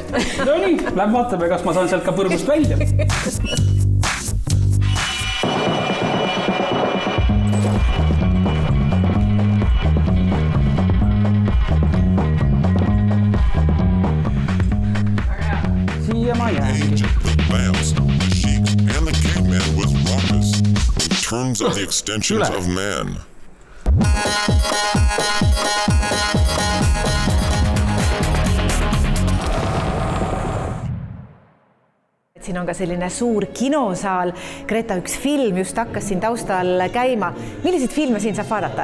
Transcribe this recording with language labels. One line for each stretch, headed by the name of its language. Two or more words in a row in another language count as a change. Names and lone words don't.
Estonian: No nii, lähme vaatame, kas ma saan sealt ka põrgust välja. Siia ma jään.
English: Terms of the extensions of man.
Estonian: Siin on ka selline suur kinosaal. Greta, üks film just hakkas siin taustal käima. Milliseid filme siin saab vaadata?